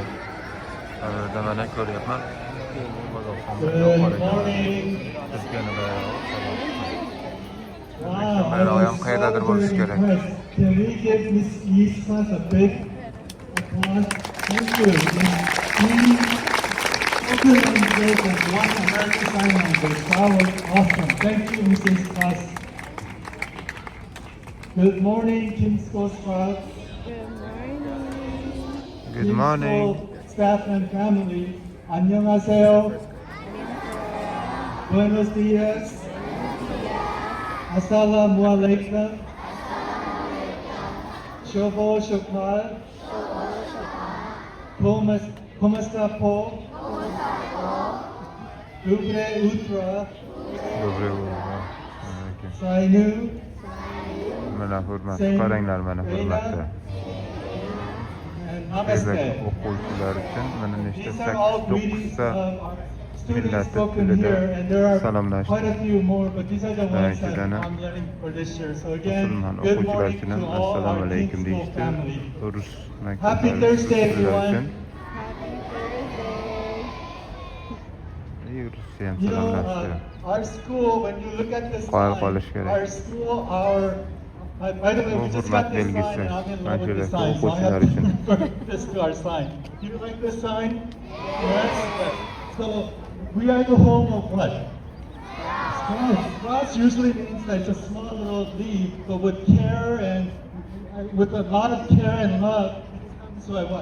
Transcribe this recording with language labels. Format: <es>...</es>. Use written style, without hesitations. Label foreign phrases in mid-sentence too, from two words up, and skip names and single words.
<uz>Burada mana ko'ryapman. Turkiyaning bayrog'i ham qayerdadir bo'lishi kerak.</uz> <en>Can we give Miss Yismas a big applause? Thank you. Open and great and one American sign language. That was awesome. Thank you, Mrs. Class. Good morning, King's School Scouts. Good morning. Staff and family.</en> <ko>안녕하세요.</ko> <es>Buenos días.</es> <ar>السلام عليكم.</ar> <bn>শুভ সকাল.</bn> <es>¿Cómo está po?</es> <ru>Доброе утро.</ru> <mn>Sainu.</mn> <uz>Mana hurmat, qaranglar mana hurmatda.</uz> <hi>Namaste.</hi> <uz>O'quvchilar uchun mana nechta 8-9 ta millat tilida salomlash. Musulmon o'quvchilar uchun assalomu alaykum deyishdi. Rus maktablari uchun. Ruscha ham salomlashdi.</uz> <en>Our school, when you look at this</en> <uz>Qoyil qolish kerak.</uz> <en>our school, our By the way, we just got this sign and I'm in love with this sign, so I have to refer this to our sign. Do you like this sign? Yes. So we are the home of what? Sprouts. Sprouts usually means that it's a small little leaf, but with care and with a lot of care and love, it becomes what?</en>